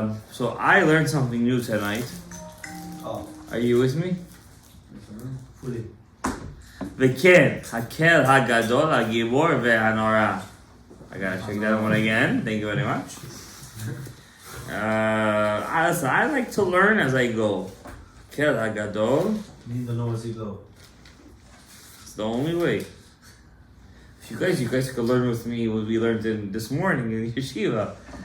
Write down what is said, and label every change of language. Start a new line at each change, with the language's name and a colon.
English: So I learned something new tonight. Oh, Are you with me? fully.
Hebrew: וכן, הקל הגדול, הגיבור והנורא.
English: I gotta check that one again. Thank you very much. I like to learn as I go.
Hebrew: הקל הגדול.
English: Need to know as you go. It's the only way. If you guys could learn with me what we learned this morning in yeshiva.